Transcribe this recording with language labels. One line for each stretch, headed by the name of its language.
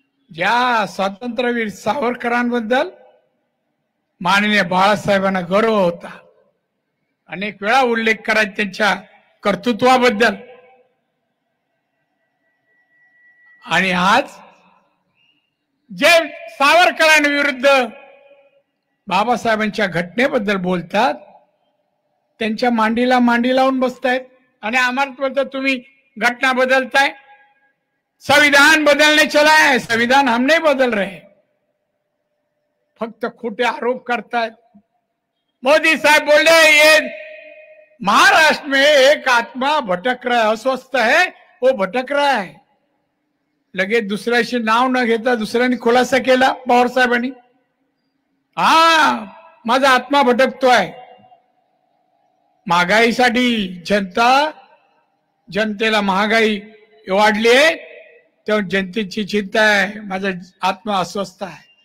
Marathi: ज्या स्वातंत्र्यवीर सावरकरांबद्दल माननीय बाळासाहेबांना गर्व होता, अनेक वेळा उल्लेख करायचा त्यांच्या कर्तृत्वाबद्दल, आणि आज जे सावरकरांविरुद्ध बाबासाहेबांच्या घटनेबद्दल बोलतात, त्यांच्या मांडीला मांडी लावून बसतायत आणि आम्हाला बोलतात तुम्ही घटना बदलताय.
Hindi: संविधान बदलने चला है, संविधान हम नहीं बदल रहे.
Marathi: फक्त खोटे आरोप करतायत.
Hindi: मोदी साहब बोले ये महाराष्ट्र में एक आत्मा भटक रहा है, अस्वस्थ है, वो भटक रहा है.
Marathi: लगेच दुसऱ्याशी नाव न घेता दुसऱ्यांनी खुलासा केला पवार साहेबांनी, हा माझा आत्मा भटकतोय. महागाईसाठी जनतेला महागाई वाढली आहे, तेव्हा जनतेची चिंता आहे, माझा आत्मा अस्वस्थ आहे.